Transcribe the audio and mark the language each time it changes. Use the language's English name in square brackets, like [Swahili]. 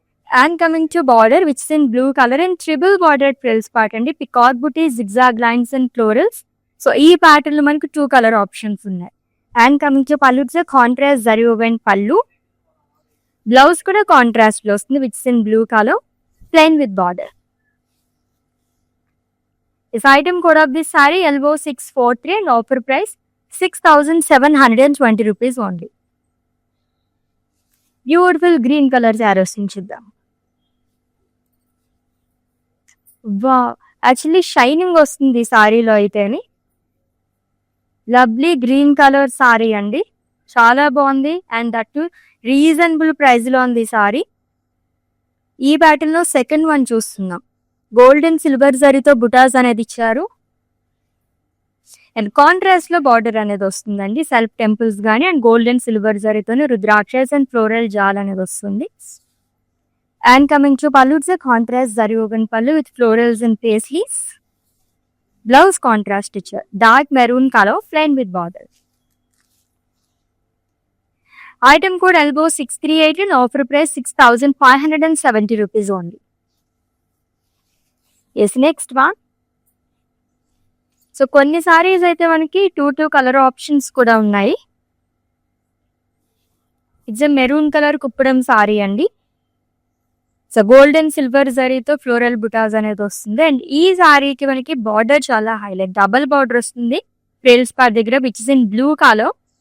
[English] And coming to border which in blue colour and triple border frills part అండి. [Telugu] Peacock buti, zigzag lines and florals. So ఈ pattern లో మనకు 2 colour options ఉన్నాయి. And coming to పళ్ళు contrast zari oven పళ్ళు. Blouse కూడా contrast లో వస్తుంది [English] Which in blue colour plain with border. This item code of this saree LO 643 and offer price 6720 rupees only. Beautiful green color arrows [Telugu] చూద్దాం. వా actually shining వస్తుంది ఈ సారీలో అయితేని. లవ్లీ గ్రీన్ కలర్ సారీ అండి, చాలా బాగుంది. అండ్ దట్ రీజనబుల్ ప్రైస్ లో ఉంది ఈ సారీ. ఈ ప్యాటర్న్ లో సెకండ్ వన్ చూస్తున్నాం. గోల్డెన్ సిల్వర్ జరీతో బుటాస్ అనేది ఇచ్చారు. అండ్ కాంట్రాస్ట్ లో బార్డర్ అనేది వస్తుందండి, సెల్ఫ్ టెంపుల్స్ గానీ and golden silver జరీతోని రుద్రాక్షస్ and floral జాల్ అనేది వస్తుంది. [English] And coming to pallu contrast zari woven pallu with florals and paisleys. [Telugu] Blouse contrast ఇచ్చారు, dark maroon colour plain with border. [English] Item code LO 638 and offer price 6570 rupees only. Yes next one. [Telugu] So కొన్ని సారీస్ అయితే మనకి 2 colour options కూడా ఉన్నాయి. [English] It's maroon colour Kuppadam sari అండి. [Telugu] So golden silver జరీతో floral బుటాస్ అనేది వస్తుంది. అండ్ ఈ సారీకి మనకి బార్డర్ చాలా హైలైట్, డబల్ బార్డర్ వస్తుంది ఫ్రిల్స్ పార్ట్ దగ్గర [English] Which is in blue colour.